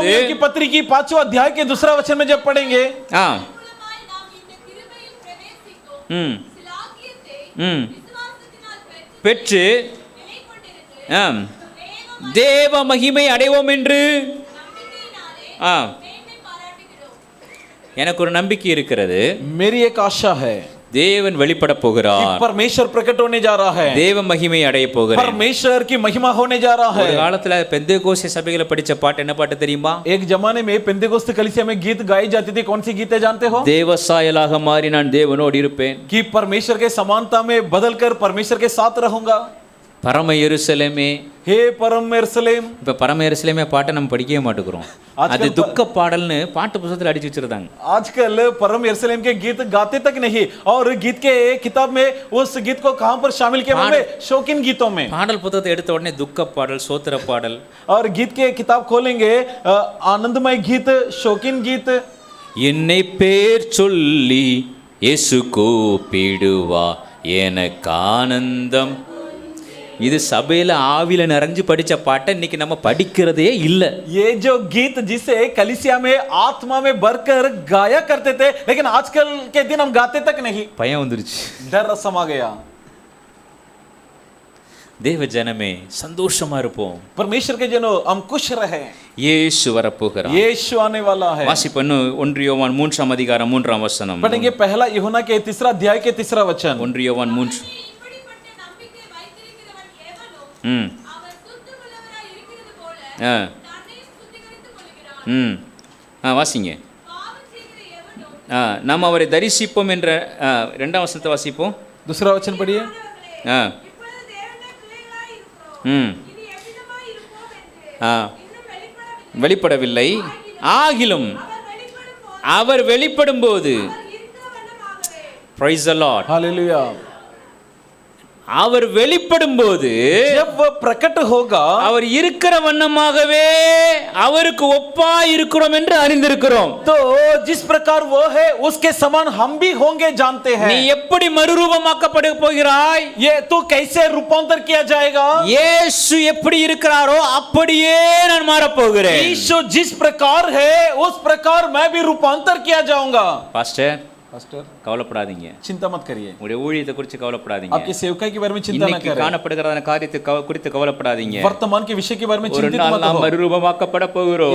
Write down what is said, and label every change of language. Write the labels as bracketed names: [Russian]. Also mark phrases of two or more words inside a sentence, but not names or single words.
[Hindi] रोमियो की पत्री की 5वां अध्याय के 2 वचन में जब पढ़ेंगे, ஆ, [Tamil] மூலமாய் நாம் இந்த கிருபையில் பிரவேசித்தோம். ம், சிலாக்கியத்தை ம், விசுவாசத்தினால் பெற்று நிலை கொண்டிருந்து ஆம், தேவ மகிமை அடைவோம் என்று நம்பிக்கையினாலே ஆ, மேன்மை பாராட்டுகிறோம். எனக்கு ஒரு நம்பிக்கை இருக்கிறது. [Hindi] मेरी एक आशा है [Tamil] தேவன் வெளிப்பட [Hindi] कि [Tamil] போகிறார், [Hindi] परमेश्वर प्रकट होने जा रहा है, [Tamil] தேவ மகிமை அடைய போகிறார். [Hindi] परमेश्वर की महिमा होने जा रहा [Tamil] ஒரு [Hindi] है। [Tamil] காலத்துல பெந்தேகோஸ்தே சபைகளை படிச்ச பாட்டு என்ன பாட்டு தெரியுமா? [Hindi] एक जमाने में पेंतेकोस्त कलीसिया में गीत गाई जाती थी। कौन सी गीत है जानते हो? [Tamil] தேவசாயலாக மாறி நான் தேவனோடு இருப்பேன், [Hindi] कि परमेश्वर के समानता में बदलकर परमेश्वर के साथ रहूंगा। [Tamil] பரம எருசலேமே. [Hindi] हे परम यरूशलेम। [Tamil] இப்ப பரம எருசலேமே பாட்டை நம்ம படிக்கவே மாட்டேங்கிறோம். அது துக்க பாடல்னு பாட்டு புத்தகத்துல அடிச்சு வச்சிருந்தாங்க. [Hindi] आजकल परम यरूशलेम के गीत गाते तक नहीं, और गीत के किताब में उस गीत को कहां पर शामिल किया? में शौकीन गीतों में। [Tamil] பாடல் புத்தகத்தை எடுத்த உடனே துக்க பாடல், சோத்திர பாடல். [Hindi] और गीत के किताब खोलेंगे, आनंदमय गीत, शौकीन गीत। [Tamil] என்னை பேர் சொல்லி இயேசு கூப்பிடுவா எனக்கு ஆனந்தம், இது சபையில ஆவியில நிறைஞ்சு படிச்ச பாட்டை இன்னைக்கு நம்ம படிக்கிறதே இல்ல. [Hindi] ये जो गीत जिसे कलीसिया में आत्मा में भरकर गाया करते थे, लेकिन आजकल के दिन हम गाते तक नहीं. [Tamil] பயம் வந்துருச்சு. [Hindi] डर समा गया. [Tamil] தேவ ஜனமே சந்தோஷமா இருப்போம். [Hindi] परमेश्वर के जनों हम खुश रहे. [Tamil] இயேசு வரப்போகிறார். [Hindi] यीशु आने वाला है. [Tamil] வாசிப்போம் 1 யோவான் 3ஆம் அதிகாரம் 3ஆம் வசனம். [Hindi] पढ़ेंगे पहला यूहन्ना के 3 अध्याय के 3 वचन. [Tamil] 1 யோவான் 3. இப்படிப்பட்ட நம்பிக்கை வைத்திருக்கிறவன் எவனோ ம் அவர் சுத்தமுள்ளவராய் இருக்கிறது போல ஆ தன்னையும் சுத்திகரித்துக் கொள்கிறான். வாசிங்க. பாவம் செய்கிற எவனோ நாம் அவரை தரிசிப்போம் என்ற 2ஆம் வசனத்தை வாசிப்போம். [Hindi] दूसरा वचन पढ़िए. ஆ [Tamil] இப்பொழுது தேவனுடைய பிள்ளைகளாய் இருக்கிறோம். ம் இனி எவ்விதமாய் இருப்போம் என்று ஆ இன்னும் வெளிப்படவில்லை. ஆகிலும் அவர் வெளிப்படும் போது இருக்கிற வண்ணமாகவே [English] praise the Lord. [Hindi] हालेलुया. [Tamil] அவர் வெளிப்படும் போது [Hindi] जब वह प्रकट होगा, [Tamil] அவர் இருக்கிற வண்ணமாகவே அவருக்கு ஒப்பா இருக்கிறோம் என்று அறிந்திருக்கிறோம். [Hindi] तो जिस प्रकार वो है उसके समान हम भी होंगे जानते [Tamil] நீ [Hindi] हैं. [Tamil] எப்படி மறுரூபமாக்கப்பட போகிறாய்? [Hindi] ये तू कैसे रूपांतर किया जाएगा? [Tamil] இயேசு எப்படி இருக்கிறாரோ அப்படியே நான் மாறப் போகிறேன். [Hindi] यीशु जिस प्रकार है उस प्रकार मैं भी रूपांतर किया जाऊंगा. [Tamil] பாஸ்டர் [Hindi] पास्टर [Tamil] கவலைப்படாதீங்க. [Hindi] चिंता मत करिए. [Tamil] உங்களுடைய ஊழியத்தை குறித்து கவலைப்படாதீங்க. [Hindi] आपके सेवकाई के बारे में चिंता न [Tamil] இன்னைக்கு [Hindi] करें. [Tamil] காணப்படுகிறதான காரியத்தை குறித்து கவலைப்படாதீங்க. [Hindi] वर्तमान के विषय के बारे में [Tamil] ஒரு [Hindi] चिंतित [Tamil] நாள் [Hindi] मत [Tamil] நாம் [Hindi] हो. [Tamil] மறுரூபமாக்கப்பட போகிறோம்.